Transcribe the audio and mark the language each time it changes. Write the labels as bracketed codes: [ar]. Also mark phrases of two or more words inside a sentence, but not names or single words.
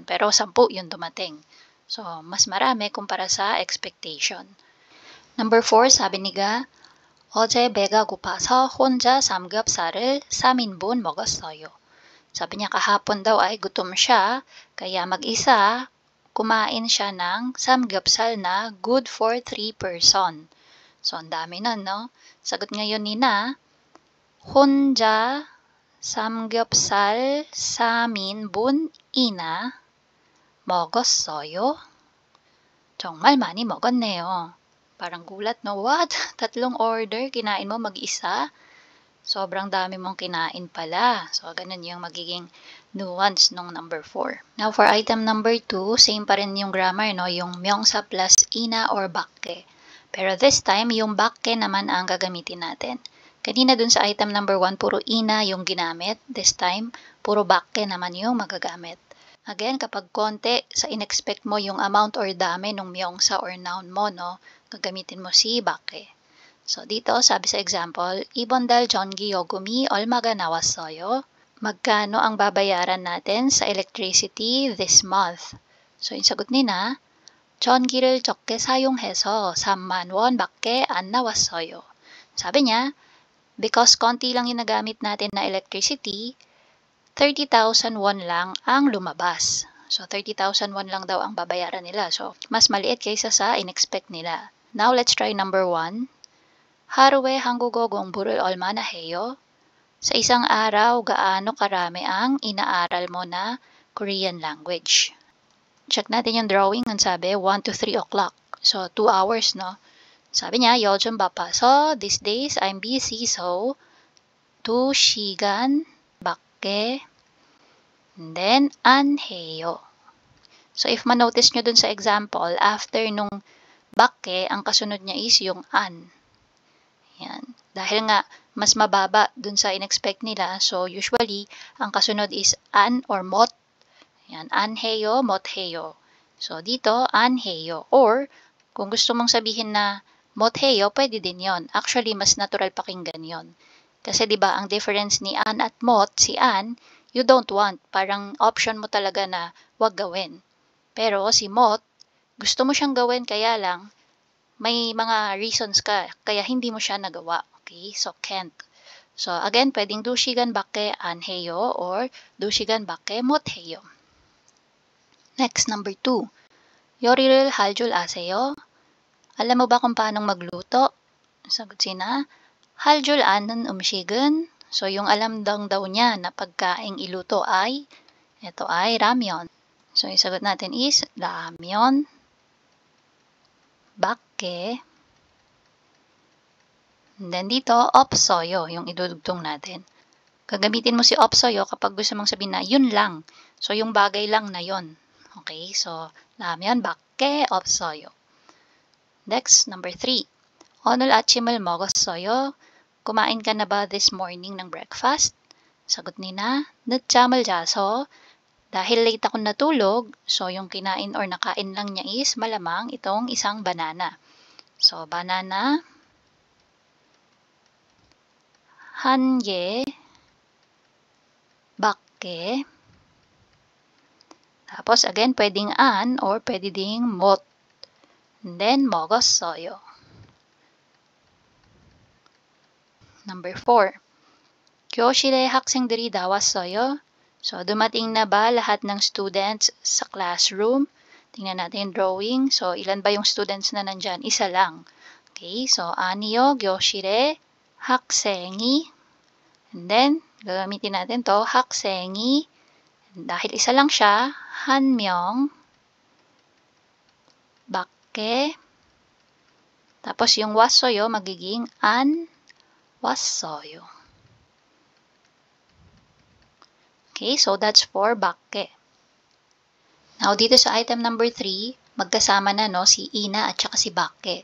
[tl] Pero 10 yung dumating. So, mas marami kumpara sa expectation. Number 4, sabi ni Ga, [ko] 어제 배가 고파서 혼자 삼겹살을 3인분 먹었어요. [tl] Sabi niya kahapon daw ay gutom siya, kaya mag-isa, kumain siya ng samgyeopsal na [en] good for 3 person. [tl] So, ang dami nun, no? Sagot ngayon ni Na, [ko] 혼자 삼겹살 3인분이나 먹었어요. 정말 많이 먹었네요. [tl] Parang gulat, no? What? 3 order, kinain mo mag-isa? sobrang dami mong kinain pala. So, ganun yung magiging nuance nung number 4. [en] Now, for item number 2, same [tl] pa rin yung grammar, no? Yung myongsa plus [ko] ina or bakke. [tl] Pero [en] this time, [tl] yung bakke naman ang gagamitin natin. Kanina dun sa [en] item number 1, [tl] puro ina yung ginamit. [en] This time, [tl] puro bakke naman yung magagamit. Again, kapag konti, sa in-expect mo yung amount or dami ng myongsa or noun mo, no? Gagamitin mo si bakke. So, dito, sabi sa example, [ko] 이번 달 전기 요금이 얼마가 나왔어요? [tl] Magkano ang babayaran natin sa electricity [en] this month? [tl] So, yung sagot nila, 전기를 적게 사용해서 3만 원밖에 안 나왔어요. Sabi niya, because konti lang yung nagamit natin na electricity, 30,000 won lang ang lumabas. So, 30,000 won lang daw ang babayaran nila. So, mas maliit kaysa sa in-expect nila. [en] Now, let's try number 1. [ko] 하루에 한국어 공부를 얼마나 해요? [tl] Sa isang araw, gaano karami ang inaaral mo na [en] Korean language? [tl] Check natin yung drawing. Ang sabi, [en] 1 to 3 o'clock. [tl] So, [en] 2 hours, [tl] no? Sabi niya, [ko] 요즘 바빠서 [en] these days I'm busy, so [ko] 2시간 밖에 [en] and then [ko] 안 해요. [tl] So, if manotice nyo dun sa example, after nung bakke, ang kasunod niya is yung an. Yan. Dahil nga, mas mababa dun sa in-expect nila. So, usually, ang kasunod is an or mot. Yan. [ko] 안 해요, 못 해요. [tl] So, dito, anheyo. Or, kung gusto mong sabihin na motheyo, pwede din yon. Actually, mas natural pakinggan yon. Kasi, di ba ang difference ni an at mot, si an, [en] you don't want. [tl] Parang option mo talaga na wag gawin. Pero, si mot, gusto mo siyang gawin, kaya lang, may mga reasons ka, kaya hindi mo siya nagawa. [en] Okay? So, can't. [tl] So, again, pwedeng [ko] 두 시간 밖에 안 해요 [tl] or [ko] 두 시간 밖에 못 해요. [en] Next, number 2. [ko] 요리를 할 줄 아세요? [tl] Alam mo ba kung paano magluto? Sagot sina, [ko] 할 줄 아는 음식은, [tl] so yung alam daw niya na pagkaing iluto ay, ito ay ramyeon. So, yung sagot natin is [ko] 라면, 밖에, [tl] and then dito, opsoyo, yung idudugtong natin. Gagamitin mo si opsoyo kapag gusto mong sabihin na yun lang. So, yung bagay lang na yun. [ko] Okay, so, 라면, 밖에, 없어요. [en] Next, number 3. [ko] 오늘 아침을 먹었어요? [tl] Kumain ka na ba [en] this morning [tl] ng breakfast? Sagot nina, [ko] 늦잠을 자서, [tl] dahil late ako natulog, so yung kinain or nakain lang niya is malamang itong isang banana. [en] So, banana, [ko] 한 개, [tl] bakke, tapos again, pwedeng an or pwede ding mot. [en] And then, [ko] 먹었어요. Number 4. 교실에 학생들이 나왔어요? [tl] So, dumating na ba lahat ng students sa classroom? Tingnan natin yung drawing. So, ilan ba yung students na nandyan? Isa lang. Okay, so, [ko] 아니요, 교실에 학생이, [en] and then, [tl] gagamitin natin to, 학생이, dahil isa lang siya, [ko] 한 명, 밖에, [tl] tapos yung 왔어요, magiging [ko] 안 왔어요. [en] Okay, so that's for 밖에. Now, [tl] dito sa [en] item number 3, [tl] magkasama na no, si ina at saka si 밖에.